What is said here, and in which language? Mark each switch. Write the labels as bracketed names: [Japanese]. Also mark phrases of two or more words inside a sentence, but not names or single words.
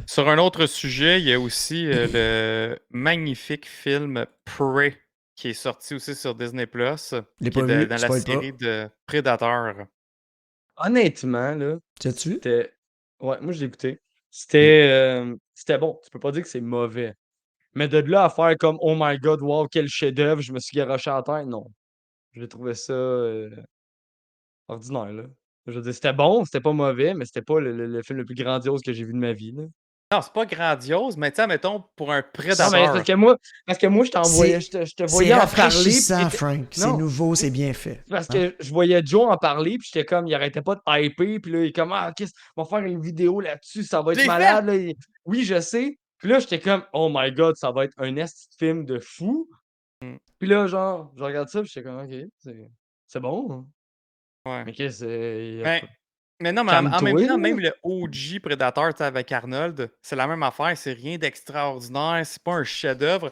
[French] Sur un autre sujet, il y a aussi le magnifique film Prey qui est sorti aussi sur Disney+, L'ai qui pas est vu, dans la spoil pas. série de Predator. Honnêtement, là, Tu as-tu vu? c'était. Ouais, moi, je l'ai écouté. C'était bon. Tu peux pas dire que c'est mauvais. Mais de là à faire comme [English] Oh my god, [French] wow, quel chef-d'œuvre, je me suis garoché à terre, non. J'ai trouvé ça ordinaire, là. Je veux dire, c'était bon, c'était pas mauvais, mais c'était pas le film le plus grandiose que j'ai vu de ma vie, là. Non, c'est pas grandiose, mais tu sais, mettons, pour un Non, mais parce Predator. que moi, je t'envoyais, je te voyais C'est en parler. rafraîchissant, puis Frank. C'est non, nouveau, c'est bien fait. parce Hein? que je voyais Joe en parler, puis j'étais comme, il arrêtait pas de hyper, puis là, il est comme, ah, qu'est-ce, on va faire une vidéo là-dessus, ça va Je être l'ai malade, là. Oui, je sais. Puis là, j'étais comme, [English] oh my god, [French] ça va être un esti de film de fou. Mm. Puis là, genre, je regarde ça, puis j'étais comme, ok, c'est bon. Hein. Ouais. Mais qu'est-ce que Mais non, mais en même calme-toi, temps, là. même le OG Predator, tu sais, avec Arnold, c'est la même affaire. C'est rien d'extraordinaire. C'est pas un chef-d'œuvre.